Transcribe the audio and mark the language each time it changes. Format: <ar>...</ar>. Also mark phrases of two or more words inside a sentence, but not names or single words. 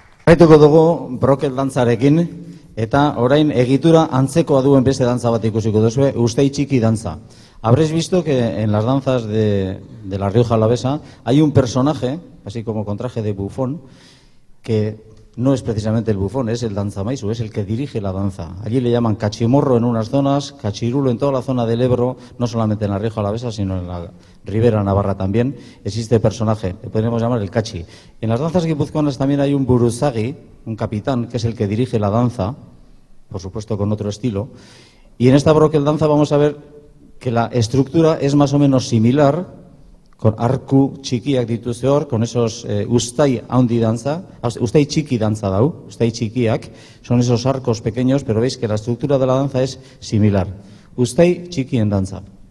<eu>Jarraituko dugu brokel dantzarekin, eta orain egitura antzekoa duen beste dantza bat ikusiko duzue, ustei txiki dantza.</eu> <es>Habréis visto que en las danzas de La Rioja Alavesa hay un personaje, así como con traje de bufón, que no es precisamente el bufón, es el danzamaisu, es el que dirige la danza. Allí le llaman cachimorro en unas zonas, cachirulo en toda la zona del Ebro, no solamente en La Rioja Alavesa, sino en la Ribera Navarra también. Existe personaje, le podríamos llamar el cachi. En las danzas guipuzcoanas también hay un buruzagi, un capitán, que es el que dirige la danza, por supuesto con otro estilo. Y en esta brokel danza vamos a ver que la estructura es más o menos similar, con</es> <eu>arku txikiak dituzte hor,</eu> <es>con esos</es> <eu>ustai handi dantza, ustai txiki dantza dau, ustai txikiak,</eu> <es>son esos arcos pequeños, pero veis que la estructura de la danza es similar.</es> <eu>Ustai txikien dantza.</eu>